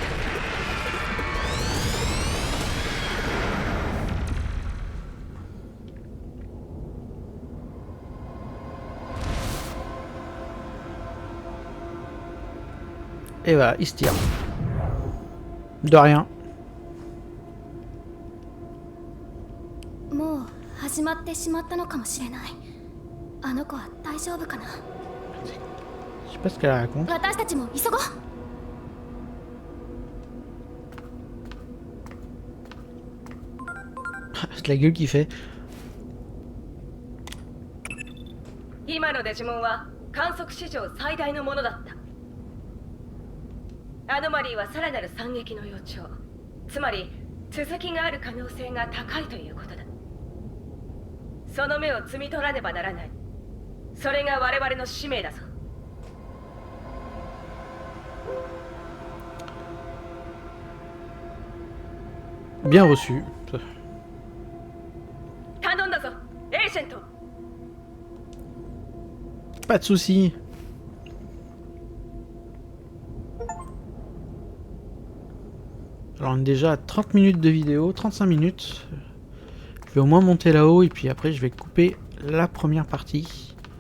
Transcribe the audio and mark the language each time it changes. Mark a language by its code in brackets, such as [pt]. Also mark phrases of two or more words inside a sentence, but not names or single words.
[fr] Et voilà, il se tire. De rien. [ja] もう始まってしまったのかもしれない。あの子は大丈夫かな。 [fr] Je sais pas ce qu'elle raconte. [ja] 私たちも急ごう。 [fr] C'est la gueule qu'il fait. [ja] 今のデジモンは観測史上最大のものだった。アノマリーはさらなる惨劇の予兆。つまり続きがある可能性が高いということだ。その目を摘み取らねばならない。それが我々の使命だぞ。 [fr] Bien reçu. [ja] 頼んだぞ、エージェント。 [fr] Pas de soucis. Alors on est déjà à 30 minutes de vidéo, 35 minutes. Je vais au moins monter là-haut et puis après je vais couper la première partie.